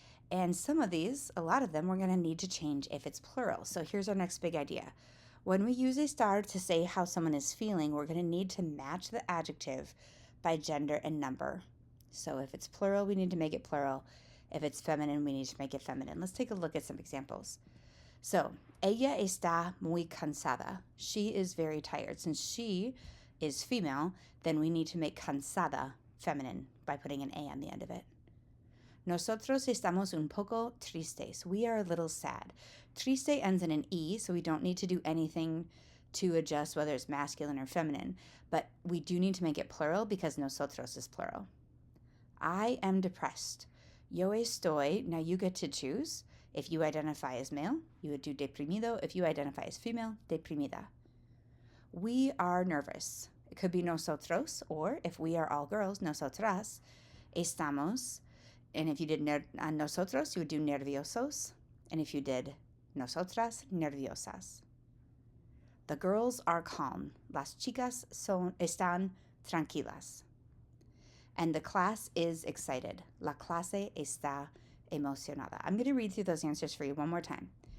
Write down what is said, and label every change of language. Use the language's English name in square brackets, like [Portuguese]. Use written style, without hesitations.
[English] And some of these, a lot of them, we're going to need to change if it's plural. So here's our next big idea. When we use estar to say how someone is feeling, we're going to need to match the adjective by gender and number. So if it's plural, we need to make it plural. If it's feminine, we need to make it feminine. Let's take a look at some examples. [Spanish] So, ella está muy cansada. [English] She is very tired. Since she is female, then we need to make cansada feminine by putting an A on the end of it. [Spanish] Nosotros estamos un poco tristes. [English] We are a little sad. Triste ends in an E, so we don't need to do anything to adjust whether it's masculine or feminine. But we do need to make it plural because nosotros is plural. I am depressed. [Spanish] Yo estoy. [English] Now you get to choose. If you identify as male, you would do deprimido. If you identify as female, deprimida. We are nervous. It could be nosotros, or if we are all girls, nosotras. [Spanish] Estamos. [English] And if you did nosotros, you would do nerviosos. And if you did nosotras, nerviosas. The girls are calm. [Spanish] Las chicas están tranquilas. [English] And the class is excited. [Spanish] La clase está emocionada. [English] I'm going to read through those answers for you one more time.